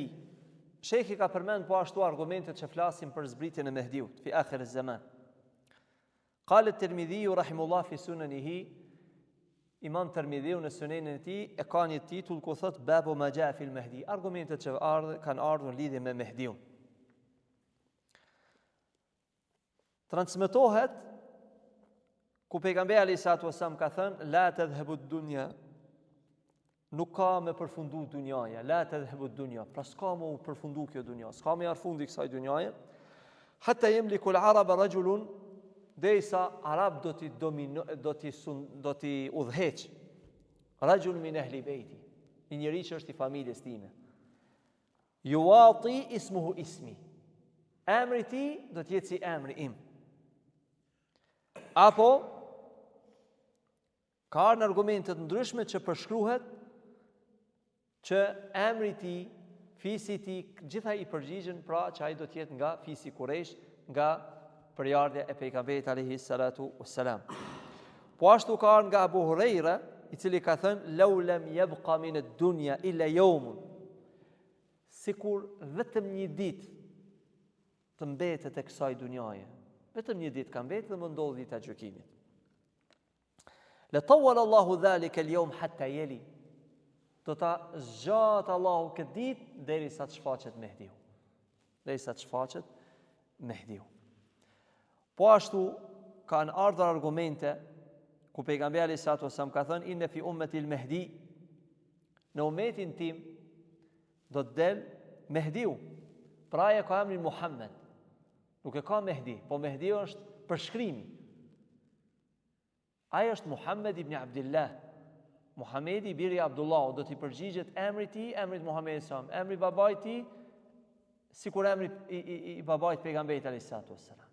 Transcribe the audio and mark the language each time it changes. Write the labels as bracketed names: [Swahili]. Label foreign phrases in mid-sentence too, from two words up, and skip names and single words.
[Albanian] Shekhi ka përmend po ashtu argumentet që flasin për zbritjen e Mehdiut [Arabic] في آخر الزمان. قال الترمذي رحمه الله في سننه, [Albanian] Imam Tirmidhiu në sunenin e tij e ka një titull ku thot [Arabic] باب ما جاء في المهدي, [Albanian] argumentet që kanë ardhur në lidhje me Mehdiun. Transmetohet ku pejgamberi [Arabic] عليه السلام [Albanian] ka thënë [Arabic] لا تذهب الدنيا, [Albanian] nuk ka me përfundu dunjaja, [Arabic] لا تذهب الدنيا, [Albanian] pra s'ka me përfundu kjo dunja, s'ka me arfundi kësaj dunjaje, [Arabic] حتى يملك العرب رجل, [Albanian] derisa arab do t'i udhëheq, [Arabic] رجل من أهل بيتي, [Albanian] një njeri që është i familjes time, [Arabic] يواطئ اسمه اسمي, [Albanian] emri ti do t'jetë si emri im. Apo ka në argumentet ndryshme që përshkruhet që emri ti, fisi ti, gjitha i përgjigjen pra që ai do të jetë nga fisi Quraysh, nga përjardhja e pejgamberit [Arabic] عليه الصلاة والسلام. [Albanian] Po ashtu ka nga Abu Huraira, i cili ka thënë [Arabic] لو لم يبق من الدنيا إلا يوم, [Albanian] sikur vetëm një ditë të mbetet e kësaj dunjaje, vetëm një ditë ka mbetë dhe më ndodh dita e gjykimit. [Arabic] لطول الله ذلك اليوم حتى يلي, [Albanian] do ta zgjat Allahu këtë ditë derisa të shfaqet Mehdiu. Derisa të shfaqet Mehdiu. Po ashtu kanë ardhur argumente ku pejgamberi [Arabic] عليه السلام [Albanian] ka thënë [Arabic] إن في أمتي المهدي, [Albanian] në ummetin tim do të del Mehdiu. Pra ai ka emrin Muhammed. Nuk e ka Mehdi, po Mehdi është përshkrimi. Ai është Muhammed ibn Abdullah. Muhamedi biri Abdullah, do t'i përgjigjet emri ti, emrit Muhamedit [Arabic] صلى الله عليه وسلم, [Albanian] emri babait ti, sikur emri i babait pejgamberit [Arabic] عليه السلام.